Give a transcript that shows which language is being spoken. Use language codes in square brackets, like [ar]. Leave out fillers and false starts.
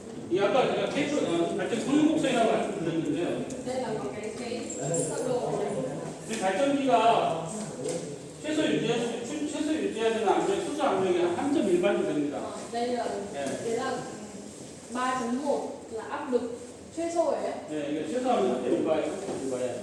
[ko] 이 아까 제가 케이블 발전 성능곡선이라고 말씀드렸는데요. [vi] Đây là một cái sơ đồ của [ko] 이 발전기가 최소 유지해야 되는 압력, 수소 압력이 한 3.1bar 정도 됩니다. [vi] đây là thế là 3.1 là áp lực [ko] 최소예요. 네, 이게 최소 압력 3.1bar이에요.